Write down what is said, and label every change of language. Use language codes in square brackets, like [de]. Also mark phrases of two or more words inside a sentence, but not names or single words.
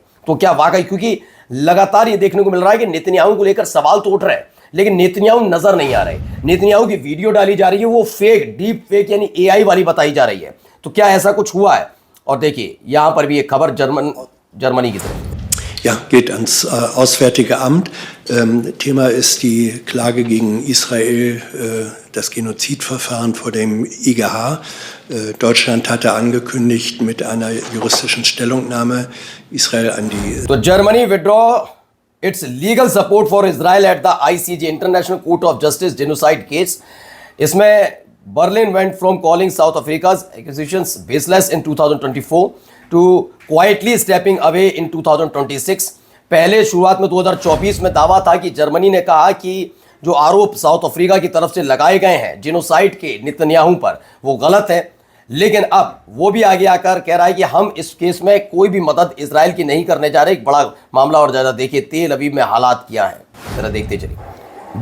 [hi] तो क्या वाकई, क्योंकि लगातार ये देखने को मिल रहा है कि नेतन्याहू को लेकर सवाल तो उठ रहे हैं, लेकिन नेतन्याहू नजर नहीं आ रहे। नेतन्याहू की वीडियो डाली जा रही है, वो फेक, [en] deep fake [hi] यानी AI वाली बताई जा रही है। तो क्या ऐसा कुछ हुआ है? और देखिए यहां पर भी एक खबर जर्मनी की तरफ। [de] Ja, geht ans Auswärtige Amt. Thema ist die Klage gegen Israel, das Genozidverfahren vor dem IGH. Deutschland hatte angekündigt mit einer juristischen Stellungnahme Israel an die... [en] तो Germany withdraw its legal support for Israel at the ICJ International Court of Justice genocide case. इसमें Berlin went from calling South Africa's accusations baseless in 2024 to quietly stepping away in 2026. [hi] पहले शुरुआत में 2024 में दावा था कि जर्मनी ने कहा कि जो आरोप साउथ अफ्रीका की तरफ से लगाए गए हैं जेनोसाइड के नेतन्याहू पर, वो गलत है। लेकिन अब वो भी आगे आकर कह रहा है कि हम इस केस में कोई भी मदद इजराइल की नहीं करने जा रहे। एक बड़ा मामला और ज़्यादा देखिए तेल अवीव में हालात क्या है, जरा देखते चलिए।